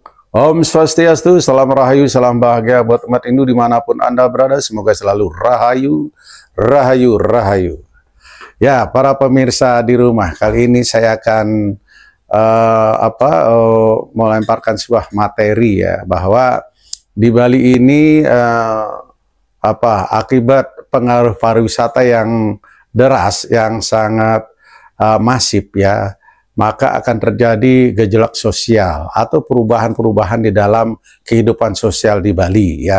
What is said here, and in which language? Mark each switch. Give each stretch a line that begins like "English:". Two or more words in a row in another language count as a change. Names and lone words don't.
Indonesian: Om Swastiastu, salam rahayu, salam bahagia buat umat Hindu dimanapun Anda berada. Semoga selalu rahayu, rahayu, rahayu. Ya, para pemirsa di rumah, kali ini saya akan melemparkan sebuah materi ya, bahwa di Bali ini akibat pengaruh pariwisata yang deras, yang sangat masif ya, maka akan terjadi gejolak sosial atau perubahan-perubahan di dalam kehidupan sosial di Bali ya.